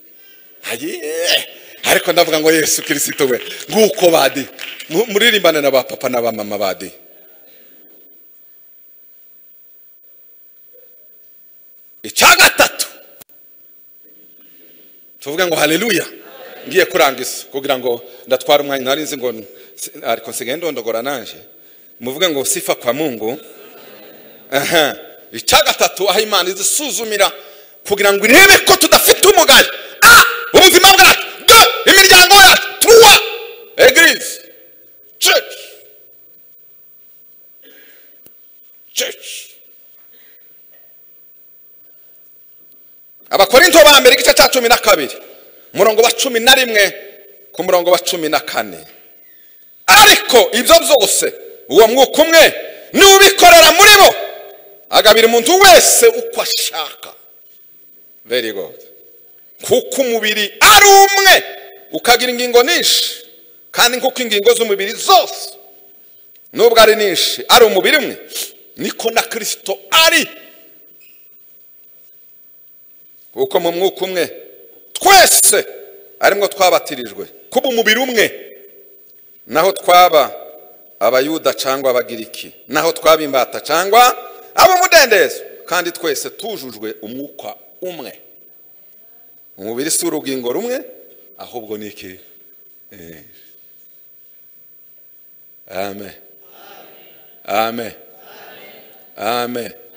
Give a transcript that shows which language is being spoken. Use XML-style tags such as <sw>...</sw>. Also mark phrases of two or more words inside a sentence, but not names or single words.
<rw>ariko ndavuga ngo Yesu Kristo we nguko badi muririmbana na ba papa na ba mama badi icyagatatu tuvuga ngo haleluya ngiye kurangisa kugira ngo ndatwara umwanya nari nzi ngo ariko nsigaye ndondogora nanje muvuga ngo</rw> <sw>sifa kwa Mungu</sw> <rw>icyagatatu aho Imana izisuzumira kugira ngo irebe ko tudafite umugayo ubuzima bwacu imiryango yacu</rw> <fr>truwa eglise</fr> <rw>church Abakorinto ba mbere igice cya 12 murongo wa 11 ku murongo wa 14 ariko ibyo byose uwo mwuka umwe nubikorera muri bo agabira umuntu wese uko ashaka</rw> <en>very good</en> <rw>kuko umubiri ari umwe ukagira ingingo nyinshi kandi kuko ingingo z'umubiri zose nubwo ari nyinshi ari umubiri umwe niko na Kristo ari kuko mu mwuka umwe twese arimwo twabatirijwe kuba umubiri umwe naho twaba abayuda cyangwa abagiriki naho twaba imbata cyangwa abo mudendezo kandi twese tujujwe umwuka umwe umubiri si urugingo rumwe ahubwo niki amen amen amen</rw>